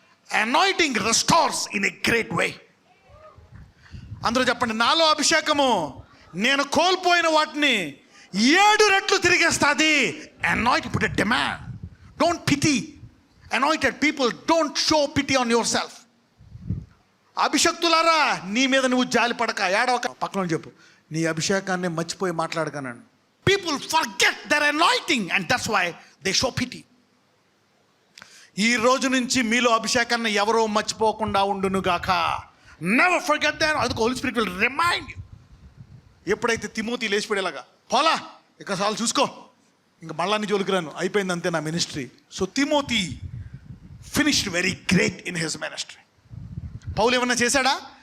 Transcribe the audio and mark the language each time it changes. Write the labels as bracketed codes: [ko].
[en] Anointing restores in a great way. [te] అందరూ చెప్పండి, నాలో అభిషేకము నేను కోల్పోయిన వాటిని 7 రెట్లు తిరిగేస్తుంది. [en] Anoint put a demand. Don't pity anointed people. Don't show pity on yourself. [te] అభిషక్తులారా నీ మీద నువ్వు జాలి పడక, ఏడవక. పక్కన చెప్పు, నీ అభిషేకాన్ని మర్చిపోయి మాట్లాడకనండి. [en] People forget their anointing and that's why they show pity. [te] ఈ రోజు నుంచి మీలో అభిషేకాన్ని ఎవరో మర్చిపోకుండా ఉండునుగాక. [en] Never forget that. [te] అందుకు [en] Holy Spirit will remind you. [te] ఎప్పుడైతే తిమోతి లేచిపోయేలాగా, పోలా ఇక చాలు చూసుకో, ఇంకా మళ్ళా నీ జోలికి రాను, అయిపోయింది అంతే నా ministry. [en] So Timothy finished very great in his ministry. [te] పౌలు ఏమన్నా చేశాడా?